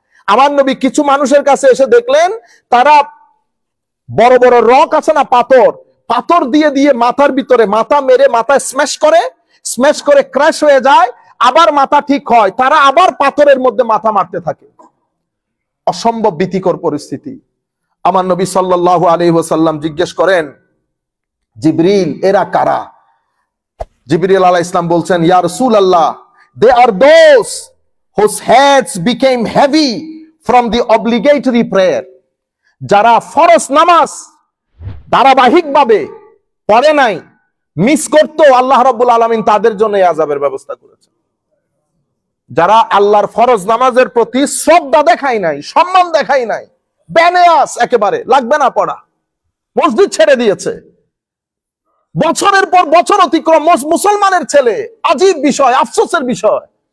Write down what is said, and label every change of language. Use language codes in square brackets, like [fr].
[bn] আমার নবী কিছু মানুষের কাছে এসে দেখলেন তারা বড় বড় রক আছে না, পাথর, পাথর দিয়ে দিয়ে মাথার ভিতরে মাথা মেরে মাথা স্ম্যাশ করে ক্র্যাশ হয়ে যায়, আবার মাথা ঠিক হয়, তারা আবার পাথরের মধ্যে মাথা মারতে থাকে। অসম্ভব ভীতিকর পরিস্থিতি। আমার নবী সাল্লাল্লাহু আলাইহি ওয়াসাল্লাম জিজ্ঞেস করেন জিবরিল এরা কারা? জিবরিল আলাইহিস সালাম বলছেন ইয়া রাসূলুল্লাহ, [en] they are those whose heads became heavy from the obligatory prayer. [bn] যারা ফরজ নামাজ ধারাবাহিকভাবে পড়ে নাই, মিস করতো, আল্লাহ রাব্বুল আলামিন তাদের জন্য এই আযাবের ব্যবস্থা করেছেন। যারা আল্লাহর ফরজ নামাজের প্রতি শ্রদ্ধা দেখায় নাই, সম্মান দেখায় নাই, বেনিয়াস, একেবারে লাগবে না পড়া, মসজিদ ছেড়ে দিয়েছে, বছরের পর বছর অতিক্রম, মুসলমানের ছেলে, আজীব বিষয়, আফসোসের বিষয়।